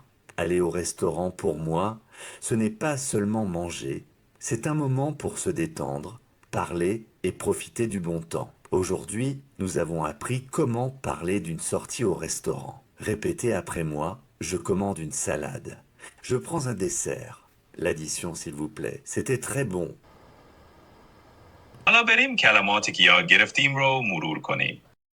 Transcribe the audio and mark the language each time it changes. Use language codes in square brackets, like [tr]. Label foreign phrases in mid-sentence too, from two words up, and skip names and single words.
[fr] Aller au restaurant, pour moi, ce n'est pas seulement manger, c'est un moment pour se détendre, parler et profiter du bon temps. Aujourd'hui, nous avons appris comment parler d'une sortie au restaurant. Répétez après moi, je commande une salade. Je prends un dessert. L'addition s'il vous plaît, c'était très bon. [fa] حالا بریم کلماتی که یاد گرفتیم رو مرور کنیم.